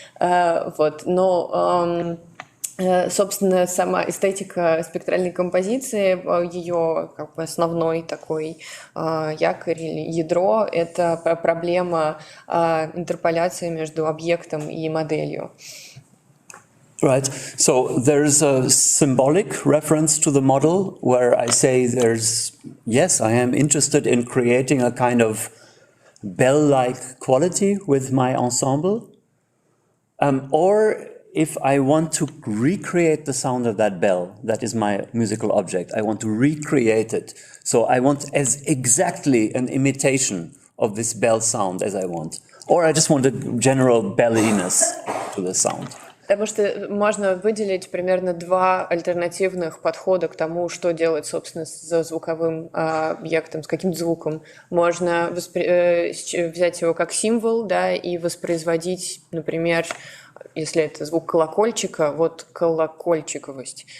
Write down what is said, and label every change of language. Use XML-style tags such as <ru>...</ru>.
<ru>Вот, но... Собственно, сама эстетика спектральной композиции, ее как бы основной такой якорь или ядро – это проблема интерполяции между объектом и моделью.</ru> <en>Right. So there's a symbolic reference to the model where I say yes, I am interested in creating a kind of bell-like quality with my ensemble, or if I want to recreate the sound of that bell, that is my musical object, I want to recreate it. So I want as exactly an imitation of this bell sound as I want. Or I just want a general belliness to the sound.</en> <ru>Потому что можно выделить примерно два альтернативных подхода к тому, что делать, собственно, с звуковым объектом, с каким звуком. Можно взять его как символ, да, и воспроизводить, например, если это звук колокольчика, вот колокольчиковость.</ru>